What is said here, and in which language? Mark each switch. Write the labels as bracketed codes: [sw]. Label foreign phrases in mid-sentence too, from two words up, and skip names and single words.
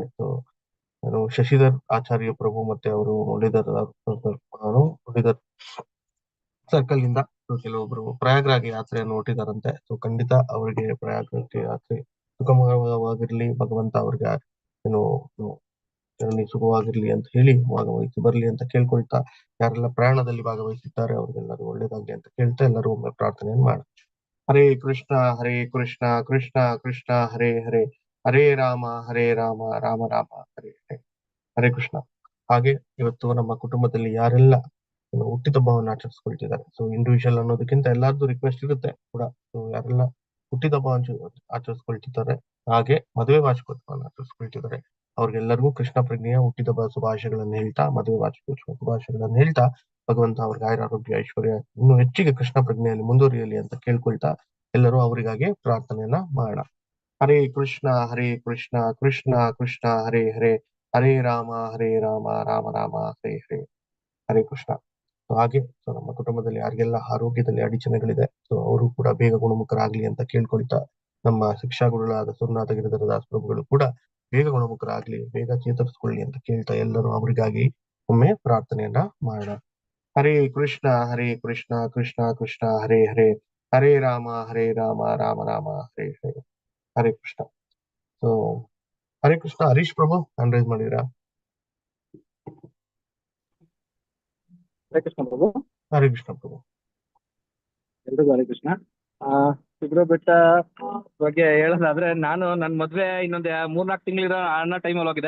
[kn] ಸೊ ನಾನು ಶಶಿಧರ್ ಆಚಾರ್ಯ ಪ್ರಭು ಮತ್ತೆ ಅವರು ಮುರಳೀಧರ್ ಸರ್ಕಲ್ ಇಂದ ಕೆಲವೊಬ್ರು ಪ್ರಯಾಗ್ರಾಜ್ ಯಾತ್ರೆಯನ್ನು ಹೊರಟಿದಾರಂತೆ. ಸೊ ಖಂಡಿತ ಅವರಿಗೆ ಪ್ರಯಾಗ್ರಾಜ್ ಯಾತ್ರೆ ಸುಗಮವಾಗಿರ್ಲಿ, ಭಗವಂತ ಅವ್ರಿಗೆ ಏನು ಜರ್ನಿ ಸುಖವಾಗಿರ್ಲಿ ಅಂತ ಹೇಳಿ ಭಾಗವಹಿಸಿ ಬರ್ಲಿ ಅಂತ ಕೇಳ್ಕೊಳ್ತಾ, ಯಾರೆಲ್ಲ ಪ್ರಯಾಣದಲ್ಲಿ ಭಾಗವಹಿಸಿದ್ದಾರೆ ಅವ್ರಿಗೆಲ್ಲರೂ ಒಳ್ಳೇದಾಗ್ಲಿ ಅಂತ ಕೇಳ್ತಾ ಎಲ್ಲರೂ ಒಮ್ಮೆ ಪ್ರಾರ್ಥನೆಯನ್ನು ಮಾಡ. ಹರೇ ಕೃಷ್ಣ ಕೃಷ್ಣ ಕೃಷ್ಣ ಹರೇ ಹರೇ, ಹರೇ ರಾಮ ರಾಮ ರಾಮ ಹರೇ ಹರೇ. ಹರೇ ಕೃಷ್ಣ. ಹಾಗೆ ಇವತ್ತು ನಮ್ಮ ಕುಟುಂಬದಲ್ಲಿ ಯಾರೆಲ್ಲ ಹುಟ್ಟಿದಬ್ಬವನ್ನು ಆಚರಿಸ್ಕೊಳ್ತಿದ್ದಾರೆ, ಸೊ ಇಂಡಿವಿಜುವಲ್ ಅನ್ನೋದಕ್ಕಿಂತ ಎಲ್ಲಾರ್ದು ರಿಕ್ವೆಸ್ಟ್ ಇರುತ್ತೆ ಕೂಡ. ಸೊ ಯಾರೆಲ್ಲ ಹುಟ್ಟಿದಬ್ಬ ಆಚರಿಸ್ಕೊಳ್ತಿದ್ದಾರೆ, ಹಾಗೆ ಮದುವೆ ವಾರ್ಷಿಕೋತ್ಸವವನ್ನು ಆಚರಿಸ್ಕೊಳ್ತಿದ್ದಾರೆ, ಅವ್ರಿಗೆಲ್ಲರಿಗೂ ಕೃಷ್ಣ ಪ್ರಜ್ಞೆಯ ಹುಟ್ಟಿದಬ್ಬ ಶುಭಾಶಯಗಳನ್ನು ಹೇಳ್ತಾ, ಮದುವೆ ವಾರ್ಷಿಕೋತ್ಸವ ಶುಭಾಶಯಗಳನ್ನು ಹೇಳ್ತಾ, ಭಗವಂತ ಅವ್ರಿಗೆ ಆಯುರಾರೋಗ್ಯ ಐಶ್ವರ್ಯ ಇನ್ನು ಹೆಚ್ಚಿಗೆ ಕೃಷ್ಣ ಪ್ರಜ್ಞೆಯಲ್ಲಿ ಮುಂದುವರಿಯಲಿ ಅಂತ ಕೇಳ್ಕೊಳ್ತಾ ಎಲ್ಲರೂ ಅವರಿಗಾಗಿ ಪ್ರಾರ್ಥನೆಯನ್ನ ಮಾಡೋಣ. ಹರೇ ಕೃಷ್ಣ ಕೃಷ್ಣ ಕೃಷ್ಣ ಹರೇ ಹರೇ, ಹರೇ ರಾಮ ರಾಮ ರಾಮ ಹರೇ ಹರೇ. ಹರೇ ಕೃಷ್ಣ. ಹಾಗೆ ಸೊ ನಮ್ಮ ಕುಟುಂಬದಲ್ಲಿ ಯಾರಿಗೆಲ್ಲ ಆರೋಗ್ಯದಲ್ಲಿ ಅಡಚಣೆಗಳಿದೆ, ಸೊ ಅವರು ಕೂಡ ಬೇಗ ಗುಣಮುಖರಾಗ್ಲಿ ಅಂತ ಕೇಳ್ಕೊಳ್ತಾ, ನಮ್ಮ ಶಿಕ್ಷಾ ಗುರುಗಳಾದ ಸೋಮನಾಥ ಗಿರಿಧರ ದಾಸ್ ಪ್ರಭುಗಳು ಕೂಡ ಬೇಗ ಗುಣಮುಖರಾಗ್ಲಿ, ಬೇಗ ಚೇತರಿಸ್ಕೊಳ್ಳಿ ಅಂತ ಕೇಳ್ತಾ ಎಲ್ಲರೂ ಅವರಿಗಾಗಿ ಒಮ್ಮೆ ಪ್ರಾರ್ಥನೆಯನ್ನ ಮಾಡೋಣ. ಹರೇ ಕೃಷ್ಣ ಕೃಷ್ಣ ಕೃಷ್ಣ ಹರೇ ಹರೇ, ಹರೇ ರಾಮ ರಾಮ ರಾಮ ಹರೇ ಹರೇ. ಹರೇ ಕೃಷ್ಣ. ಸೊ ಹರೇ ಕೃಷ್ಣ. ಹರೀಶ್ ಪ್ರಭು [en] hand raise [kn] ಮಾಡಿದ್ರಾ? ಹರೇ ಕೃಷ್ಣ ಪ್ರಭು. ಹರೇ ಕೃಷ್ಣ ಪ್ರಭು. ಎಲ್ರಿಗೂ ಹರೇ ಕೃಷ್ಣ. ಸಿದ್ಧರ ಬೆಟ್ಟ ಬಗ್ಗೆ ಹೇಳೋದಾದ್ರೆ, ನಾನು ನನ್ನ ಮದ್ವೆ ಇನ್ನೊಂದು 3-4 ತಿಂಗಳಿರೋ ಅನ್ನೋ ಟೈಮಲ್ಲಿ ಹೋಗಿದ್ದೆ.